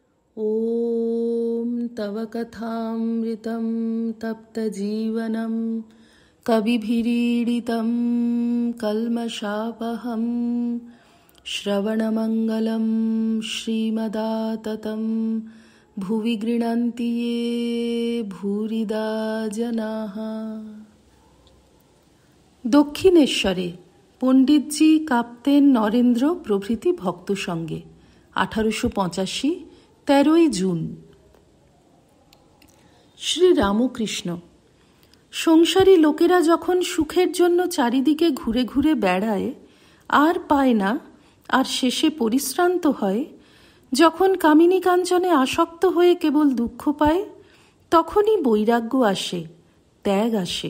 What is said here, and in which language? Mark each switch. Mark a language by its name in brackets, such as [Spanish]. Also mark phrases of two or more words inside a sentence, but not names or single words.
[Sanskrit] ॐ तव कथामृतं तप्तजीवनं कविभिरीडितं कल्मषापहं श्रवणमङ्गलं श्रीमदाततं भुवि गृह्णन्ति ये भूरिदा जनाः। [Bangla] দক্ষিণেশ্বরে পণ্ডিতজি কাঁপতেন নরেন্দ্র প্রভৃতি ভক্ত সঙ্গে। 1885 13ই জুন। শ্রী রামকৃষ্ণ। সংসারী লোকেরা যখন সুখের জন্য চারিদিকে ঘুরে ঘুরে বেড়ায়, আর পায় না, আর শেষে পরিশ্রান্ত হয়, যখন কামিনী কাঞ্চনে আসক্ত হয়ে কেবল দুঃখ পায়, তখনই বৈরাগ্য আসে, ত্যাগ আসে।